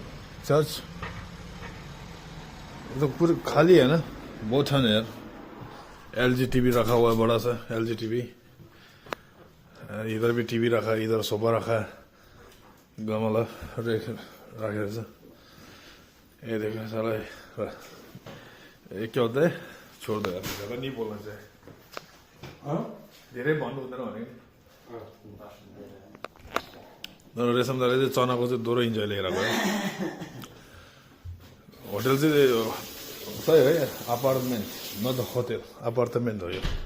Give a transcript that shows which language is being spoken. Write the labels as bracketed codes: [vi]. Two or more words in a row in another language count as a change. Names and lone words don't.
[hi] चर्च ये तो पूरी खाली है ना बहुत है यार LG टीवी रखा हुआ है बड़ा सा LG टीवी इधर भी टीवी रखा है इधर सोफा रखा है गमला रखे ये देखो साला ये क्या होता है छोड़ दो यार ज्यादा नहीं बोलना चाहिए [ne] धेरै भन्नु हुँदैन भने नि रेशम दाले चाहिँ चनाको चाहिँ दोहोरो इन्जोय लिएर गयो [hi] होटल चाहिँ सही है [ne] अपार्टमेन्ट न त होटल अपार्टमेन्ट हो यो